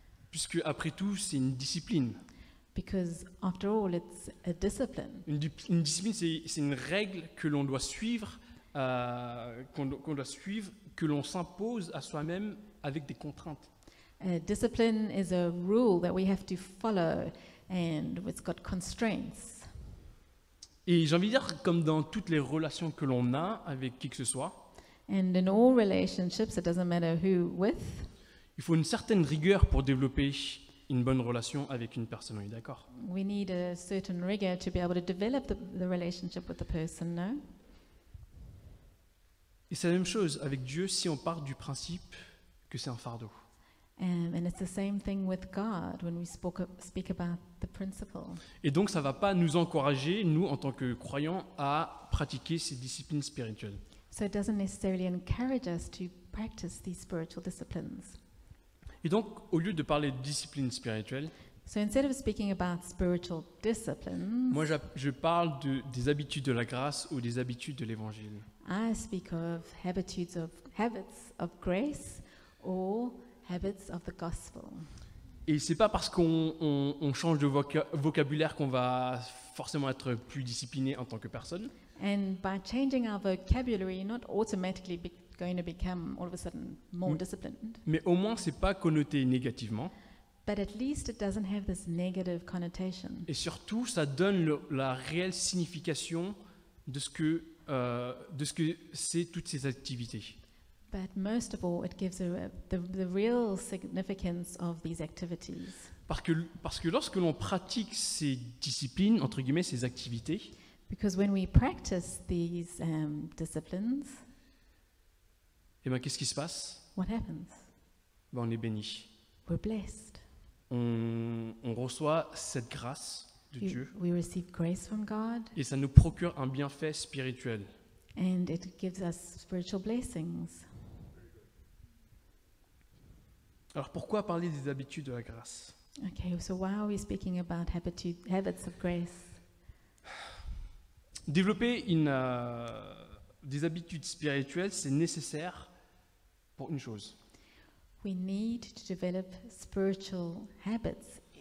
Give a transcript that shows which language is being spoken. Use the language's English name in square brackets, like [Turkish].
[French] puisque après tout, c'est une discipline. [English] because after all, it's a discipline. [French] Une discipline, c'est une règle que l'on doit suivre, que l'on s'impose à soi-même avec des contraintes. [English] A discipline is a rule that we have to follow, and it's got constraints. [French] Et j'ai envie de dire, comme dans toutes les relations que l'on a avec qui que ce soit, [English] And in all relationships, it doesn't matter who with, [French] il faut une certaine rigueur pour développer une bonne relation avec une personne, on est d'accord? [English] we need a certain rigor to be able to develop the relationship with the person, no? [French] Et c'est la même chose avec Dieu si on part du principe que c'est un fardeau. [English] And it's the same thing with God when we speak about the principle. [French] Et donc ça ne va pas nous encourager, nous en tant que croyants, à pratiquer ces disciplines spirituelles. [English] So it doesn't necessarily encourage us to practice these spiritual disciplines. [French] Et donc, au lieu de parler de discipline spirituelle, [English] So instead of speaking about spiritual disciplines, [French] moi je parle des habitudes de la grâce ou des habitudes de l'évangile. [English] I speak of habits of grace or habits of the gospel. [French] Et c'est pas parce qu'on change de vocabulaire qu'on va forcément être plus discipliné en tant que personne. [English] And by changing our vocabulary, you're not automatically going to become all of a sudden more disciplined. [French] Mais au moins, c'est pas connoté négativement. [English] But at least it doesn't have this negative connotation. [French] Et surtout, ça donne la réelle signification de ce que c'est toutes ces activités. [English] But most of all, it gives the real significance of these activities. [French] Parce que lorsque l'on pratique ces disciplines, entre guillemets, ces activités, [English] Because when we practice these disciplines, [French] eh ben, qu'est-ce qui se passe? [English] what happens? [French] Ben, on est béni. [English] We're blessed. [French] On reçoit cette grâce de Dieu [English] We receive grace from God, [French] et ça nous procure un bienfait spirituel. [English] and it gives us spiritual blessings. [French] Alors pourquoi parler des habitudes de la grâce? [English] Okay, so why are we speaking about habits of grace? [French] Développer des habitudes spirituelles, c'est nécessaire pour une chose. [English] We need to develop spiritual habits